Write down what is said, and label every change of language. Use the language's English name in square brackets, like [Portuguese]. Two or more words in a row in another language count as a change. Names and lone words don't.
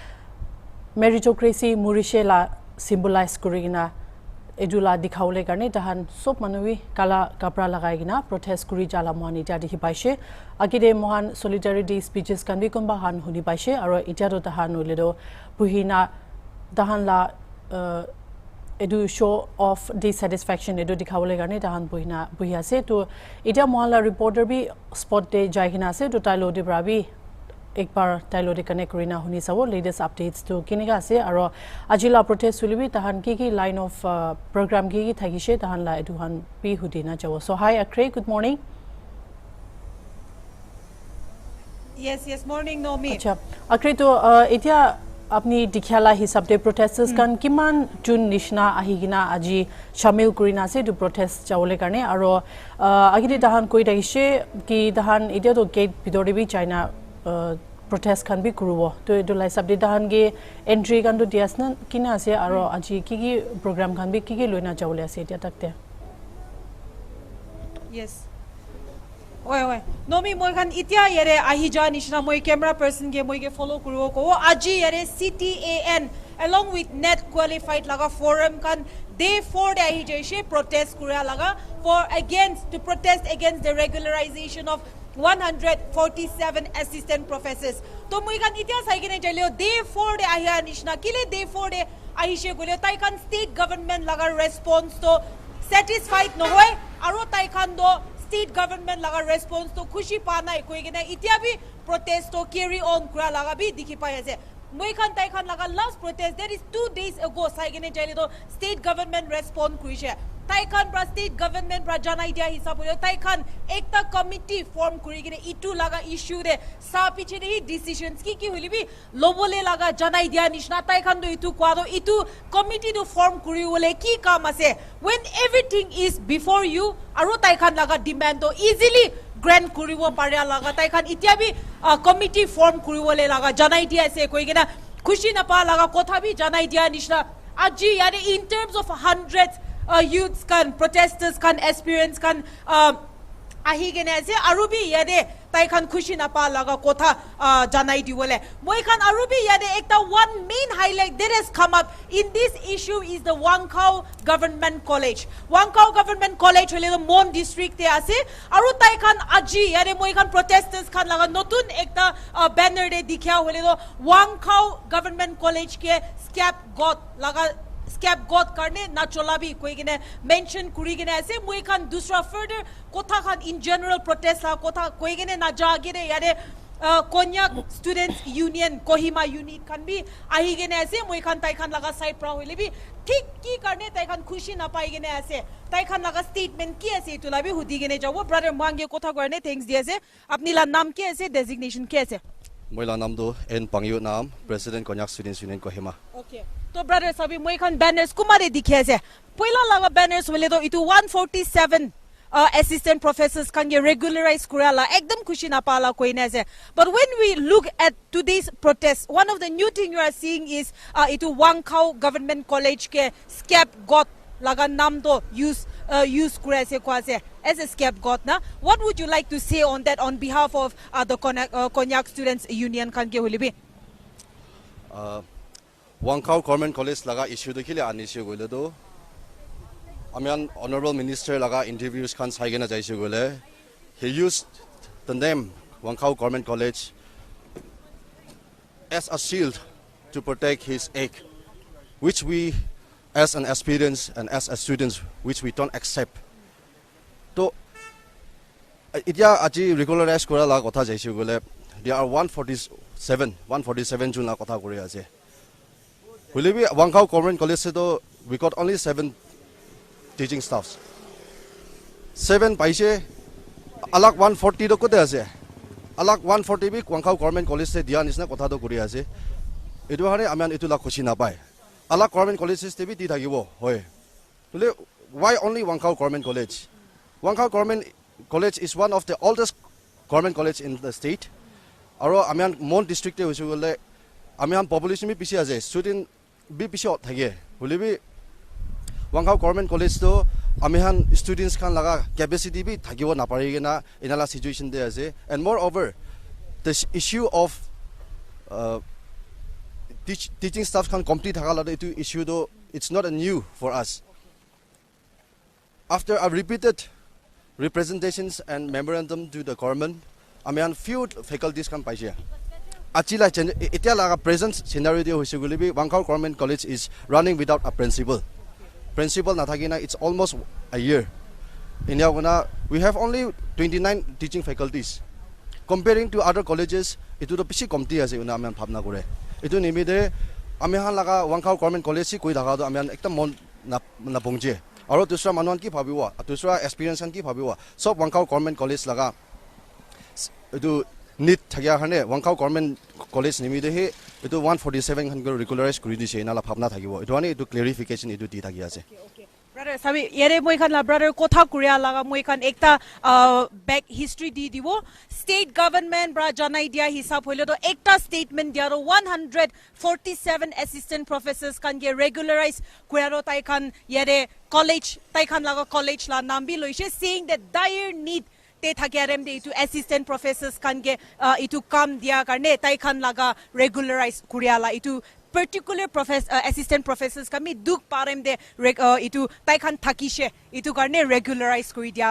[Naga Pidgin] meritocracy murishe la symbolize kurigina edula dikhaule karne dahan sop manui kala kabra lagaigina protest kurija la moani jadi hipaishe agide mohan [English] solidarity speeches [Naga Pidgin] kan bi komba han huni paishe aro itia do dahan uledo buhina dahan la edu [English] show of dissatisfaction [Naga Pidgin] edu dikhawole garne tahan buhi ase to ita mohalla reporter bi spot de jaigina ase to tailo de brabi ekbar tailo de connect rina huni sabo [English] latest updates [Naga Pidgin] to kiniga ase aro ajila protest sulibi tahan ki [English] line of program [Naga Pidgin] ki thagishe tahan la edu han bi hudina jawo so hi Akre, [English] good morning. Yes morning Nomi. [Naga Pidgin] Acha Akre to itia अपनी दिख्याला हिसाब दे प्रोटेस्टर्स kan kiman jun nishna ahigina aji shamil kurina se du protest chawle karne aro agide dahan koi daishe ki dahan idia to gate bidore bi china protest kan bi kurubo to edu lai sab de dahan ge entry kan do diasna kina ase aro aji ki program kan bi ki loina chawle ase idia takte Yes. Oi. Nomi moi kan itia yere ahija nishna moi [English] camera person [Naga Pidgin] ge moi ge follow kuro ko aji yere CTAN [English] along with net qualified [Naga Pidgin] laga forum kan day 4 de ahija she protest kura laga to [English] protest against the regularization of 147 assistant professors. [Naga Pidgin] To moi kan itia saigine jaleo day 4 de ahija nishna kile day 4 de ahishe gole tai kan [English] state government [Naga Pidgin] laga response to satisfied no hoy aro tai khan do [English] state government [Naga Pidgin] laga response to khushi pa nai koi gena itia bi protest to [English] carry on [Naga Pidgin] kura laga bi dikhi pai ase moi khan tai khan laga [English] last protest that is 2 days ago [Naga Pidgin] sai gene jaile to [English] state government [Naga Pidgin] respond kuise tai khan pra [English] state government [Naga Pidgin] pra janai dia hisab hoyo tai khan ekta [English] committee form [Naga Pidgin] kuri gene itu laga issue de sa piche de decisions ki holi bi lobole laga janai dia nishna tai khan do itu kwa do itu committee do form kuri wole ki kam ase [English] when everything is before you [Naga Pidgin] aro tai khan laga demand to [English] easily grant [Naga Pidgin] kuribo paria laga tai khan itia bi [English] committee form [Naga Pidgin] kuriwole laga janai dia ase koi gena khushi na pa laga kotha bi janai dia nishna aji yare [English] in terms of hundreds youths [Naga Pidgin] can protesters can experience can ahi gene ase arubi yade tai khan khushi na pa laga kotha janai di wole moi khan arubi yade ekta [English] one main highlight that has come up in this issue is the Wangkau government college [Naga Pidgin] hole [English] the Mon district [Naga Pidgin] te ase aru tai khan aji yade moi khan protesters khan laga notun ekta banner de dikhya hole [English] the Wangkau government college [Naga Pidgin] ke scapegoat karne na chola bi koi gene mention kuri gene ase moi khan dusra further kotha khan [English] in general protest [Naga Pidgin] la kotha koi gene na ja gene yade Konyak students union Kohima unit khan bi ahi gene ase moi khan tai khan laga side pra hoile bi thik ki karne tai khan khushi na pai gene ase tai khan laga statement ki ase tu la bi hudi gene jabo brother mangi kotha garne thanks di ase apni la naam ki ase designation ki ase Moila naam do N Pangyu naam President Konyak Students Union Kohima. [English] Okay. [Naga Pidgin] तो ब्रदर सभी moi khan banners kumare dikhe ase poila laga banners hole to itu [English] 147 assistant professors [Naga Pidgin] kan ge regularize kurala ekdam khushi na pala koi na ase [English] but when we look at today's protest one of the new thing you are seeing is [Naga Pidgin] itu Wangkau government college ke scapegoat laga naam to use kure ase ko ase [English] as a scapegoat na what would you like to say on that on behalf of the Konyak students union [Naga Pidgin] kan ge hole bi Wangkau Government College laga issue to kile an issue gole do amian honorable minister laga interviews khan sai gena jaise gole [English] he used the name Wangkau Government College as a shield to protect his egg which we as an experience and as a students which we don't accept [Naga Pidgin] to itia aji regularize kora la kotha jaise gole [English] there are 147 [Naga Pidgin] jun la kotha kori ase [English] Will be Wangkau Government College we got only 7 teaching staffs. [Naga Pidgin] 7 paise alak 140 do kote ase. Alak 140 bi Wangkau Government College se dia nisna kotha do kori ase. Edu hare amian etu la khushi na pai. Alak Government College se bi di thakibo hoy. [English] Tule why only Wangkau Government College? Wangkau Government College is one of the oldest government college in the state. [Naga Pidgin] Aro amian Mon district te hoisu gole amian population bi piche ase. Student bi piche thage. Hole bi Wangkau Government College to amihan students kan laga capacity bi thakibo na pari na inala situation de ase [English] and moreover the issue of teaching staff [Naga Pidgin] can complete thakala itu issue do [English] it's not a new for us after a repeated representations and memorandum to the government [Naga Pidgin] amihan few faculties kan paise achila etia laga present scenario de hoise gole bi [English] Wangkau Government College is running without a principal [Naga Pidgin] na thakina [English] it's almost a year in Yaguna we have only 29 teaching faculties comparing to other [Naga Pidgin] colleges itu to pichi komti ase una amen bhabna kore itu nimide amihan laga Wangkau Government College si koi daga do amihan ekta mon na bongje aro dusra manuan ki bhabiwa dusra experience ki bhabiwa sob Wangkau Government College laga itu need thagya hane Wangkau Government College nimide he itu 147 han regularize kuri dise inala bhabna thagibo itu ani itu clarification itu di thagi ase brother sabi yere moi khan la brother kotha kuria laga moi khan ekta back history di dibo state government bra janai dia hisab hoile to ekta statement dia ro 147 [English] assistant professors [Naga Pidgin] kan ge regularize kuaro tai khan yere college tai khan laga college la naam bi loise saying [English] that dire need [Naga Pidgin] te thagyarem de itu [English] assistant professors [Naga Pidgin] kan ge itu kam dia karne tai khan laga regularize kuriala itu particular [English] assistant professors [Naga Pidgin] kami duk parem de itu tai khan thakishe itu karne regularize kori dia